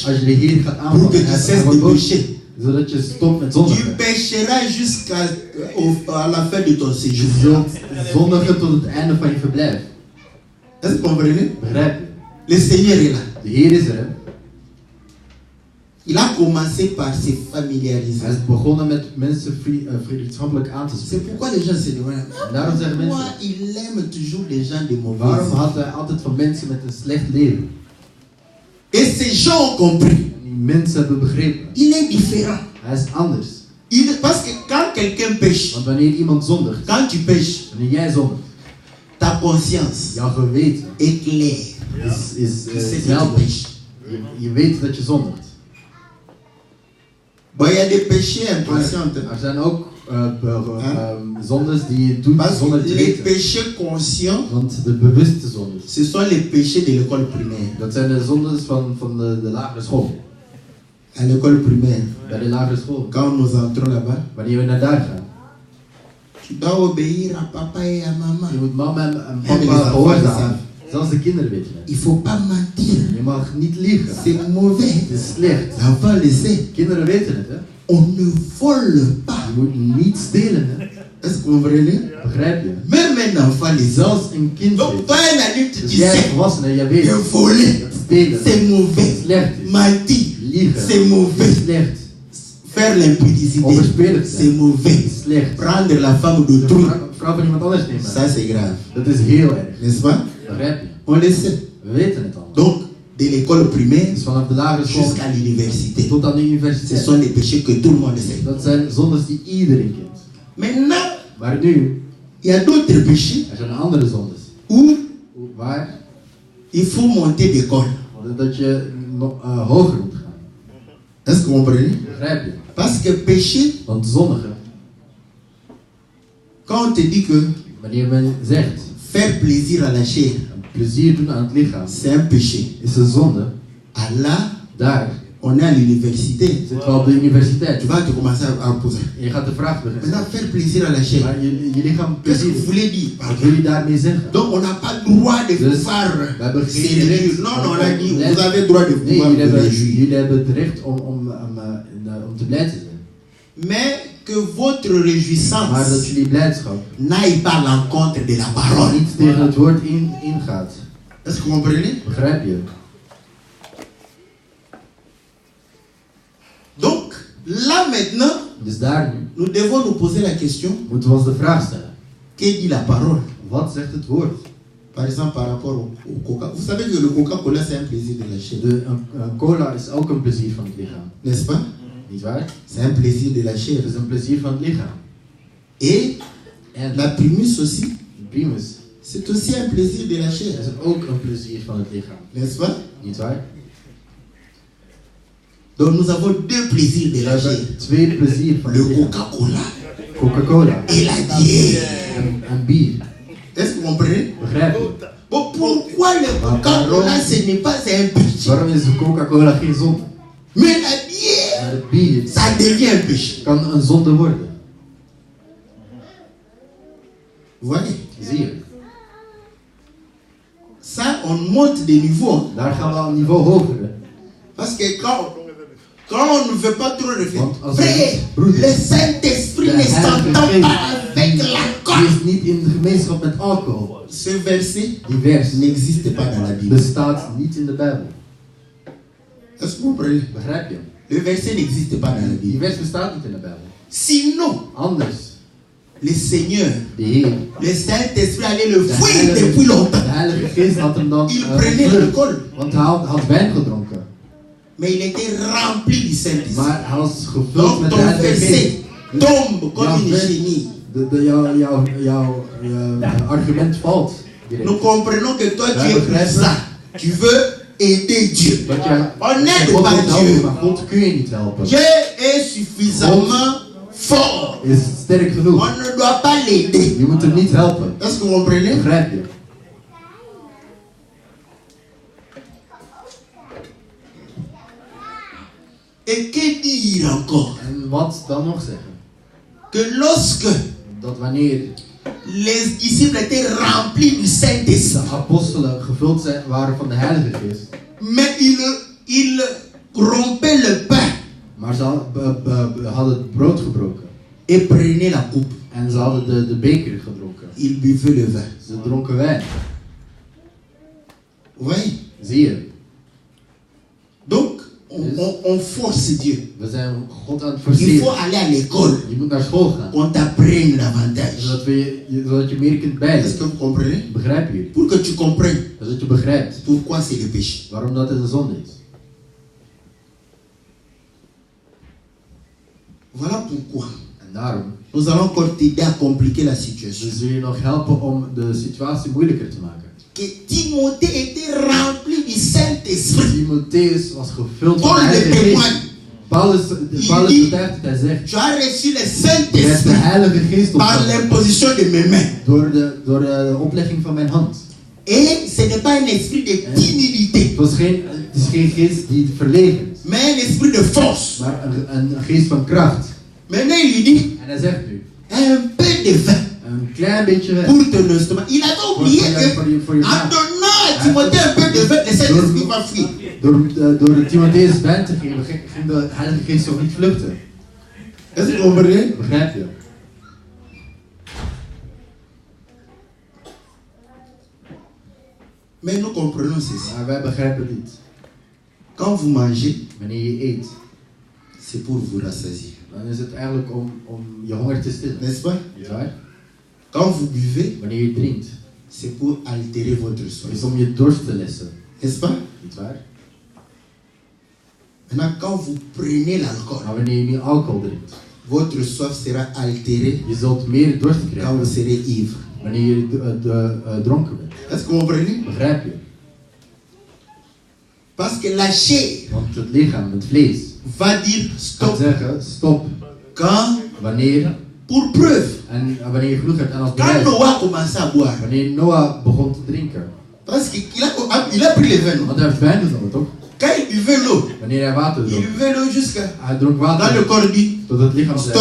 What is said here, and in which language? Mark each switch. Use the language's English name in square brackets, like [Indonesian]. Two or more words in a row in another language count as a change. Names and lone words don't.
[Dutch] Als je de Heer gaat [French] pour que [Dutch] aanvallen, [French] tu [Dutch] hij [French] cesses [Dutch] wordt [French] de [Dutch] boos, [French] pécher, [Dutch] zodat je stopt met [French] tu [Dutch] zondigen. [French] pécheras à la fin de ton [Dutch] Je [French] séjour. [Dutch] zult zondigen tot het einde van je verblijf. [French] Est-ce que vous comprenez? [Dutch] Begrijp je? [French] Le Seigneur est là. [Dutch] De Heer is er, hè? [French] Il a commencé par se familiariser. [Dutch] Hij is begonnen met mensen vriendschappelijk aan te [French] C'est [Dutch] spreken. [French] pourquoi les gens se demandent, [Dutch] En daarom zeggen [French] moi, [Dutch] mensen, [French] il aime toujours les gens de [Dutch] waarom [French] mauvaise. [Dutch] had hij altijd van mensen met een slecht leven? [French] Et ces gens ont compris. [Dutch] En die mensen hebben begrepen. [French] Il est différent. [Dutch] Hij is anders. [French] Parce que quand quelqu'un pêche, [Dutch] Want wanneer iemand zondigt, [French] quand tu pêches, [Dutch] wanneer jij zondigt, [French] ta conscience [Dutch] jouw geweten [French] est claire. [Dutch] is [French] Tu sais que tu [Dutch] helder. [French] pêches. [Dutch] Je weet dat je zondigt. [French] Bon, il y a des péchés inconscients. [Dutch] Er zijn ook zondes die je doet [French] Parce [Dutch] zonder [French] que [Dutch] te [French] les [Dutch] weten. [French] péchés conscients, [Dutch] Want de bewuste zondes, [French] ce sont les péchés de l'école primaire. [Dutch] dat zijn de zondes van de lagere school. [French] À l'école primaire, [Dutch] Bij de lagere school. [French] quand nous entrons là-bas, [Dutch] Wanneer we naar daar gaan. [French] tu dois obéir à papa et à maman. [Dutch] Je moet mama en Ja, die papa is gehoorzamen. Zelfs de kinderen weten het. [French] Il ne faut pas mentir. [Dutch] Je mag niet liegen. [French] C'est mauvais. [Dutch] Het is slecht. [French] L'enfant le sait. [Dutch] Kinderen weten het, hè. [French] On ne vole pas. [Dutch] Je moet niet stelen, hè. [French] Est-ce que vous comprenez? [Dutch] Begrijp je? [French] Même un enfant le sait. [Dutch] Zelfs een kind [French] Donc, [Dutch] weet [French] toi, [Dutch] het. [French] un adulte, [Dutch] Dus [French] tu [Dutch] jij [French] sais [Dutch] volwassene, jij weet [French] que [Dutch] het. [French] voler, [Dutch] Dat stelen, [French] c'est mauvais. [Dutch] slecht is. [French] Mentir, [Dutch] Liegen, [French] c'est mauvais. [Dutch] slecht. [French] Faire l'impudicité, [Dutch] Overspelig [French] c'est [Dutch] zijn, [French] mauvais. [Dutch] slecht. [French] Prendre la femme [Dutch] De [French] d'autrui, [Dutch] vrouw van iemand anders nemen. [French] ça c'est grave. [Dutch] Dat is heel erg. [French] N'est-ce pas? [Dutch] Begrijp je? [French] On le sait. [Dutch] We weten het al. [French] Donc, de l'école primaire [Dutch] Dus vanaf de lagere school [French] jusqu'à l'université, [Dutch] tot aan de [French] ce [Dutch] universiteit. [French] sont les péchés que tout le monde sait. [Dutch] Dat zijn zondes die iedereen kent. [French] Maintenant, [Dutch] Maar nu, [French] il y a d'autres péchés [Dutch] er zijn andere zondes. [French] où [Dutch] Waar? [French] il faut monter d'école. [Dutch] Dat je nog hoger moet gaan. [French] Est-ce que vous comprenez? [Dutch] Begrijp je? [French] Parce que péché, [Dutch] Want zondigen, [French] quand on te dit que [Dutch] wanneer men zegt, [French] faire plaisir à la chair, [Dutch] plezier doen aan het lichaam, [French] c'est un péché. [Dutch] is een zonde. [French] Allah, [Dutch] Daar [French] on est à l'université. [Dutch] zitten we op de universiteit. [French] Tu vas te commencer à poser. [Dutch] En je gaat de vraag beginnen. [French] Maintenant, faire plaisir à la chair. [Dutch] Maar je lichaam [French] Qu'est-ce que [Dutch] plezier. [French] vous voulez dire? [Dutch] Wat wil je daarmee zeggen? [French] Donc, on n'a pas le droit de [Dutch] Dus [French] pouvoir [Dutch] we hebben [French] se [Dutch] geen [French] réjouir. [Dutch] recht. [French] Non, non, on a dit, vous avez le droit de [Dutch] Nee, [French] pouvoir vous réjouir. [Dutch] jullie hebben het recht om te blij te zijn. [French] Mais que votre [Dutch] Maar dat [French] réjouissance [Dutch] jullie blijdschap [French] n'aille pas à l'encontre de la parole. [Dutch] niet tegen het woord ingaat. [French] Est-ce que vous comprenez? [Dutch] Begrijp je? [French] Donc, là maintenant, [Dutch] Dus daar nu [French] nous devons nous poser la question, [Dutch] moeten we ons de vraag stellen. [French] que dit la parole? [Dutch] Wat zegt het woord? [French] Par exemple, par rapport au coca. Vous savez que le Coca-Cola, c'est un plaisir de la chair. [Dutch] Een cola is ook een plezier van het lichaam. [French] N'est-ce pas? [Dutch] Niet waar? [French] C'est un plaisir de la chair. [Dutch] Het is een plezier van het lichaam. [French] Et [Dutch] En [French] la primus aussi, [Dutch] primus [French] c'est aussi un plaisir de la chair. [Dutch] is ook een plezier van het lichaam. [French] N'est-ce pas? [Dutch] Niet waar? [French] Donc nous avons deux plaisirs de [Dutch] We [French] la chair. [Dutch] hebben twee plezier van het [French] Le [Dutch] lichaam. [French] Coca-Cola [Dutch] Coca-Cola [French] et la bière. [Dutch] en bier. [French] Est-ce que vous comprenez? [Dutch] Begrijp je? [French] Bon, pourquoi le Coca-Cola, ce n'est pas un péché? [Dutch] Waarom is de Coca-Cola geen zonde? [French] Mais la bière, [Dutch] Maar het bier [French] ça devient un péché. [Dutch] kan een zonde worden. [French] Vous voyez? [Dutch] Zie je? [French] Ça, on monte de niveau. [Dutch] Daar gaan we aan een niveau hoger. Hè. [French] Parce que quand on ne veut pas trop réfléchir, [Dutch] Want als [French] frère, le Saint-Esprit ne s'entend pas avec [Dutch] Die [French] l'alcool. [Dutch] is niet in de gemeenschap met alcohol. [French] Ce verset [Dutch] Die vers [French] n'existe pas dans la Bible. [Dutch] bestaat niet in de Bijbel. [French] Est-ce que vous comprenez? [Dutch] Begrijp je? [French] Le verset n'existe pas dans la [Dutch] Die [French] Bible. [Dutch] vers bestaat niet in de Bijbel. [French] Sinon, [Dutch] Anders, [French] le Seigneur, [Dutch] de Heer, [French] le Saint-Esprit allait le [Dutch] de [French] fouiller depuis longtemps. [Dutch] Heilige Geest had hem dan [French] Il prenait [Dutch] gevuld. [French] l'alcool, [Dutch] Want hij had wijn gedronken. [French] mais il était rempli du Saint-Esprit. [Dutch] Maar hij was gevuld [French] Donc [Dutch] met de [French] ton [Dutch] Heilige Geest. [French] verset tombe comme [Dutch] Ja, [French] une [Dutch] vers- [French] chenille. [Dutch] Jouw argument valt. direct. [French] Nous comprenons que toi tu Ouais, es [Dutch] begrijp je? [French] ça. Tu veux aider Dieu. [Dutch] Dat je [French] On [Dutch] dat je [French] aide [Dutch] God [French] pas [Dutch] wilt helpen, [French] Dieu. [Dutch] maar God kun je niet helpen. [French] Dieu est suffisamment fort. [Dutch] Is sterk [French] On [Dutch] genoeg. [French] ne doit pas l'aider. [Dutch] Je moet hem niet helpen. [French] Est-ce que vous comprenez? [Dutch] Begrijp je? [French] Et que dire encore? [Dutch] En wat dan nog zeggen? [French] Que lorsque [Dutch] Dat wanneer [French] les disciples étaient remplis du [Dutch] de [French] Saint-Esprit, [Dutch] apostelen gevuld waren van de Heilige Geest, [French] mais ils rompaient le pain [Dutch] maar ze hadden het brood gebroken. [French] et prenaient la coupe. [Dutch] En ze hadden de beker gedronken. [French] Ils buvaient le vin. [Dutch] Ze dronken wijn. [French] Oui. [Dutch] Zie je? [French] Donc, on force Dieu. [Dutch] We zijn God aan het [French] Il faut [Dutch] forceren. [French] aller à l'école. [Dutch] Je moet naar school gaan. [French] On t'apprenne davantage. [Dutch] Zodat je meer kunt [French] Est-ce [Dutch] bijleren. [French] que vous comprenez? [Dutch] Begrijp je? [French] Pour que tu comprennes [Dutch] Zodat je begrijpt [French] pourquoi c'est le péché. [Dutch] waarom dat het de zonde is. [French] Voilà pourquoi [Dutch] En daarom [French] nous allons encore t'aider à compliquer la situation. [Dutch] zul je nog helpen om de situatie moeilijker te maken. [French] Que Timothée était rempli du Saint-Esprit. [Dutch] Timotheus was gevuld van [French] Paul [Dutch] de [French] le [Dutch] Heilige Geest. [French] témoigne. [Dutch] Paulus betuigt het, hij zegt, [French] Tu as reçu le [Dutch] je hebt de [French] Saint-Esprit [Dutch] Heilige Geest [French] par [Dutch] ontvangen [French] l'imposition de mes mains. [Dutch] door de oplegging van mijn hand. [French] Et ce n'est pas un esprit de timidité, [Dutch] Het is geen geest die verlegen is, [French] mais un esprit de force. [Dutch] maar een geest van kracht. [French] Maintenant, il lui dit [Dutch] En hij zegt nu, [French] un peu de vin [Dutch] een klein beetje wijn. [French] pour ton estomac. Il avait oublié que en donnant à Timothée un peu de vin, le Saint-Esprit va fuir. [Dutch] Door Timotheus wijn te geven, ging de Heilige Geest zo niet vluchten. [French] Est-ce que vous comprenez? [Dutch] Begrijp je? [French] Mais nous comprenons ceci. [Dutch] Maar wij begrijpen dit. [French] Quand vous mangez, [Dutch] Wanneer je eet, [French] c'est pour vous rassasier. [Dutch] dan is het eigenlijk om je honger te stillen. [French] N'est-ce pas? [Dutch] Niet waar? [French] Quand vous buvez, [Dutch] Wanneer je drinkt, [French] c'est pour altérer votre [Dutch] is [French] soif. [Dutch] om je dorst te lessen. [French] N'est-ce pas? [Dutch] Niet waar? [French] Maintenant, quand vous prenez l'alcool, [Dutch] Maar wanneer je nu alcohol drinkt, [French] votre soif sera altérée [Dutch] je zult meer dorst [French] quand [Dutch] krijgen [French] vous serez ivre. [Dutch] wanneer je dronken bent. [French] Est-ce que vous comprenez? [Dutch] Begrijp je? [French] Parce que la chair [Dutch] Want het lichaam, het vlees, [French] va dire [Dutch] gaat [French] stop [Dutch] zeggen stop [French] quand, [Dutch] wanneer, [French] pour preuve, [Dutch] en wanneer je genoeg hebt en als [French] quand [Dutch] bewijs. [French] Noah commençait à boire. [Dutch] Wanneer Noah begon te drinken. [French] Parce qu'il a pris le vin. Non? [Dutch] Want hij heeft wijn gedronken, toch? [French] Quand il buvait l'eau, [Dutch] Wanneer hij water [French] il [Dutch] dronk. [French] buvait l'eau jusqu'à. [Dutch] Hij dronk [French] Quand le [Dutch] water [French] corps dit [Dutch] tot het lichaam zei,